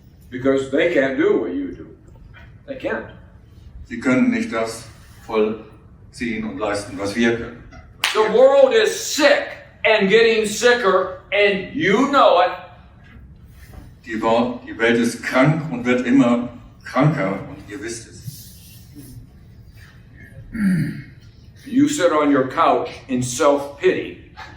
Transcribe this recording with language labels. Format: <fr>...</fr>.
<en>Because they can't do what you do. They can't.</en> <de>Sie können nicht das vollziehen und leisten, was wir können.</de> <en>The world is sick and getting sicker, and you know it.</en> <de>Die Welt ist krank und wird immer kranker und ihr wisst es.</de> <en>You sit on your couch in self-pity.</en>